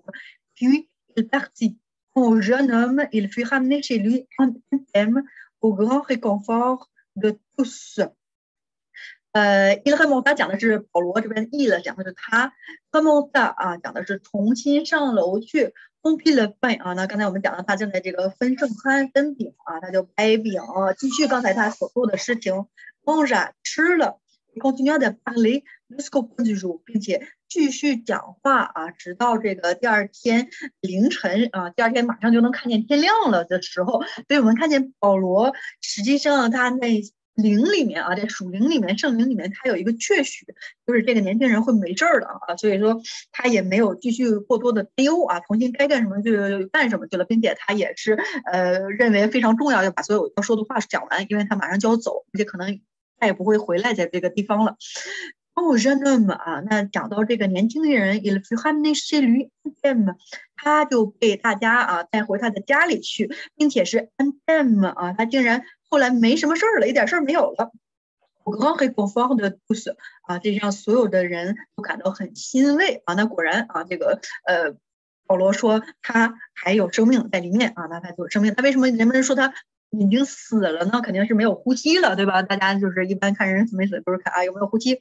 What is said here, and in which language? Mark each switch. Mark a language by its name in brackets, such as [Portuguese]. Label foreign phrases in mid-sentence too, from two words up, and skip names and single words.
[French] Puis il partit. Au jeune homme, il fut ramené chez lui en thème, au grand réconfort de tous. il remonta [Chinese] 讲的是保罗这边 il 讲的是他 remonta 啊讲的是重新上楼去 [French] rompit le pain [Chinese] 啊，那刚才我们讲到他正在这个分圣餐分饼啊，他就掰饼继续刚才他所做的事情 mangea 吃了。 [French] continue de parler jusqu'au point du jour， [Chinese] 并且继续讲话啊，直到这个第二天凌晨啊，第二天马上就能看见天亮了的时候。所以我们看见保罗，实际上他在灵里面啊，在属灵里面、圣灵里面，他有一个确许，就是这个年轻人会没事的啊，所以说他也没有继续过多的担忧啊，重新该干什么就干什么去了，并且他也是认为非常重要，要把所有要说的话讲完，因为他马上就要走，而且可能再也不会回来在这个地方了。 [French] jeune homme [Chinese] 啊，那讲到这个年轻人 [French] il fut ramené chez lui en thème， [Chinese] 他就被大家带回他的家里去，并且是 [French] en thème [Chinese] 啊，他竟然后来没什么事儿了，一点事儿没有了。 [French] au grand réconfort de tous [Chinese] 啊，这让所有的人都感到很欣慰啊。那果然啊，这个保罗说他还有生命在里面啊，那他有生命，他为什么人们说他已经死了呢？肯定是没有呼吸了，对吧？大家就是一般看人死没死，不是看有没有呼吸。